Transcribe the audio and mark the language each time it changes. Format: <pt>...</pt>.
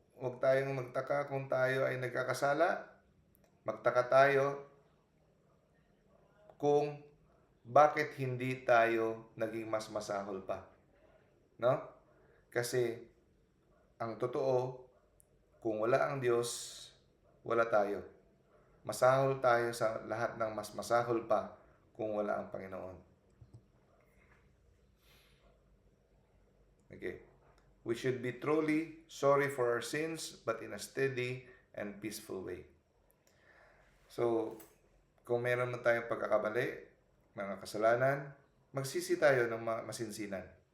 <tl>Huwag tayong magtaka kung tayo ay nagkakasala. Magtaka tayo kung bakit hindi tayo naging mas masahol pa. No? Kasi ang totoo, kung wala ang Diyos, wala tayo. Masahol tayo sa lahat ng mas masahol pa kung wala ang Panginoon. Okay.</tl> <en>We should be truly sorry for our sins, but in a steady and peaceful way.</en> <tl>So, kung meron man tayong pagkakamali, mga kasalanan, magsisi tayo ng masinsinan.</tl>